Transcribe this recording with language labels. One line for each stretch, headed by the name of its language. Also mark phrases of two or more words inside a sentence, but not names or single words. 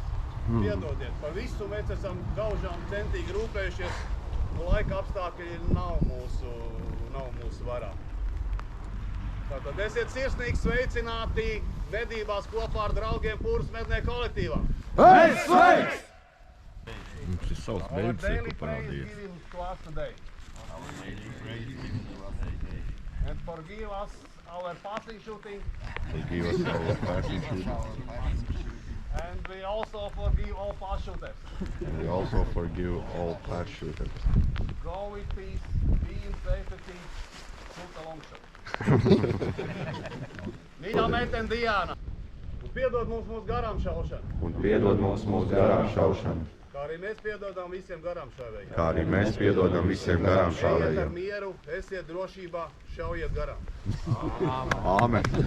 Latvian: Piedodiet, par visu mēs esam gaužām centīgi rūpējušies, un laika apstākļi nav mūsu varā. Tātad esiet sirsnīgi sveicināti medībās kopā ar draugiem Pūras mednieku kolektīvā. Sveiks! Mums ir savs beļģis, ko parādījies.
English: And forgive us our passing shooting. Forgive us our passing shooting. And we also forgive all pass shooters. We also forgive all pass shooters. Go with peace, be in safety, shoot a long shot.
Latvian: Mīļā meitene Diana, un piedod mums mūsu garām šaušanu. Un piedod mums mūsu garām šaušanu. Kā arī mēs piedodam visiem garām šāvējiem. Kā arī mēs piedodam visiem garām Ejiet ar šāvējiem. mieru, esiet drošībā, šaujiet garām. Āmen.